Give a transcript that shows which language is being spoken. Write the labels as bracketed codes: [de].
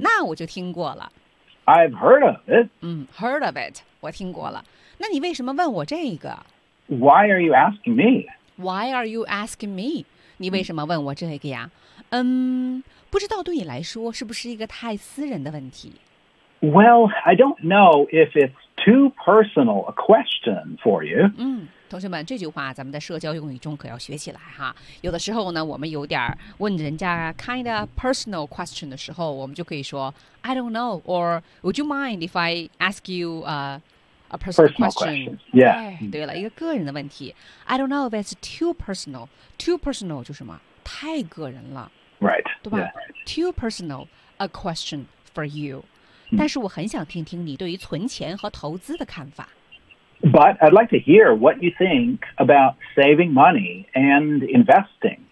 [zh] 那我就听过了。 [en] I've heard of it. [zh] 嗯 ， [en] heard of it， [zh] 我听过了。那你为什么问我这个 [en] ？Why are you asking me？ Why are you asking me？ [zh] 你为什么问我这个呀？不知道对你来说是不是一个太私人的问题 [en] ？Well, I don't know if it's too personal a question for you. [zh] 嗯，同学们，这句话咱们在社交用语中可要学起来哈。有的时候呢，我们有点问人家 [en] kind of personal question [zh] 的时候，我们就可以说 [en] I don't know, or would you mind if I ask you a personal question? Yeah. [zh] 对了，一个个人的问题。 [en] I don't know if it's too personal. Too personal [zh] 就是什么？太个人了。 [en] Right. [zh] 对吧、 [en] yeah. Too personal a question for you.、 Mm-hmm. [zh] 但是我很想听听你对于存钱和投资的看法。 [en] But I'd like to hear what you think about saving money and investing.